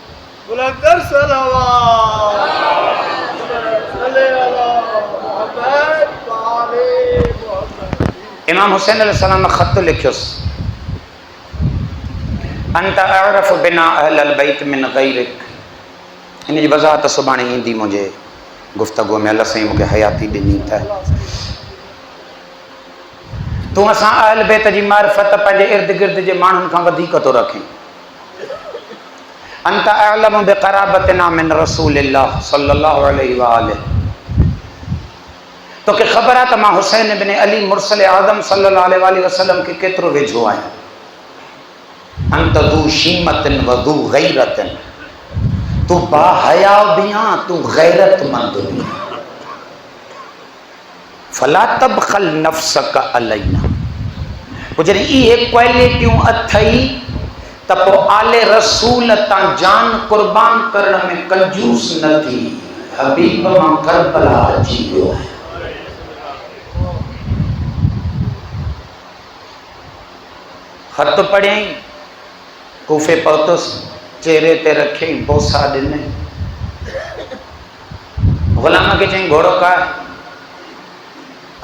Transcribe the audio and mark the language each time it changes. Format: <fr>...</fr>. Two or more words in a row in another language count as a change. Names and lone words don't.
<sd>इमाम हुसैन अलैहिस्सलाम ख़त लिखियोसि,</sd> <ar>أنت أعرف بنا أهل البيت من غيرك.</ar> <sd>इन जी वज़ाहत सुभाणे ईंदी मुंहिंजे गुफ़्तगू में। अल्लाह साईं मूंखे हयाती ॾिनी त तूं असां अहल बैत जी मारिफत पंहिंजे इर्द गिर्द जे माण्हुनि खां वधीक थो रखें।</sd> <ar>أنت أعلم بقرابتنا من رسول الله صلى الله عليه وآله.</ar> <sd>तोखे ख़बर आहे त मां हुसैन इब्न अली मुरसल आज़म</sd> <ar>صلى الله عليه وسلم</ar> <sd>खे केतिरो वेझो आहियां।</sd> <ar>أنت ذو شيمة و ذو غيرة.</ar> <sd>तू बाहया भी आं, तू गैरतमंद भी।</sd> <ar>فلا تبخل نفسك علينا.</ar> <sd>पोइ जॾहिं इहे क्वालिटियूं अथई त पोइ आले रसूल तां जान कुर्बान करण में कंजूस न थी। हबीब मां करबला अची वियो। ख़त पढ़ियईं, कूफे पहुतुसि, चेहरे ते रखियईं, बोसा ॾिनई, ग़ुलाम खे चईं घोड़ो का।</sd>